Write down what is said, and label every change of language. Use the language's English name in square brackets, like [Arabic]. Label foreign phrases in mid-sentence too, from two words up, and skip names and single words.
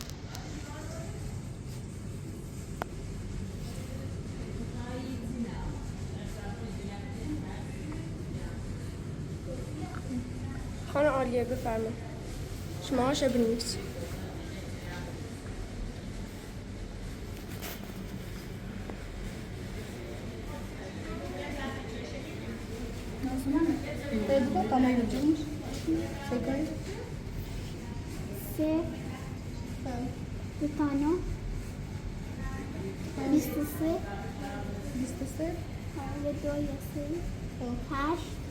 [Persian] خانم عالیه بفرمایید. شمارش بنویس. [Portuguese] Pergunta o tamanho do jeans. Você ganha? Stefano 23 23 [Persian] یه 2 یه 3 8